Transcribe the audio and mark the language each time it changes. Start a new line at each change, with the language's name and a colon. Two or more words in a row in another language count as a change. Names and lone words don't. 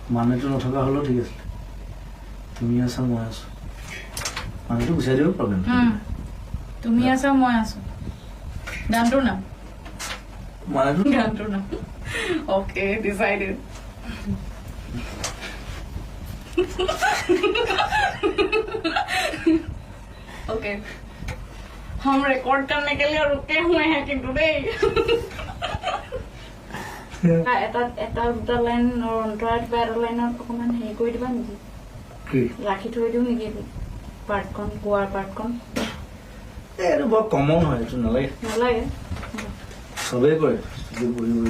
Assamese: মানেটো নথকা হ'লেও ঠিক আছিল তুমি আছা মই আছো মানেটো গুচাই দিব প্ৰব্লেম তুমি আছা মই আছো গানটোৰ নাম মানেটো গানটোৰ নাম
Hindi: ओके डिसाइडेड ओके हम रिकॉर्ड करने के लिए रुके हुए हैं किंतु नहीं
Assamese: এটা দুটা লাইন অন্তৰাই কিবা এটা লাইনত অকণমান হেৰি কৰি দিবা নেকি ৰাখি থৈ দিওঁ নেকি পাৰ্টখন গোৱাৰ পাৰ্টখন এইটো বৰ কমন হয় এইটো নালাগে নালাগে চবেই কৰে বহি বহি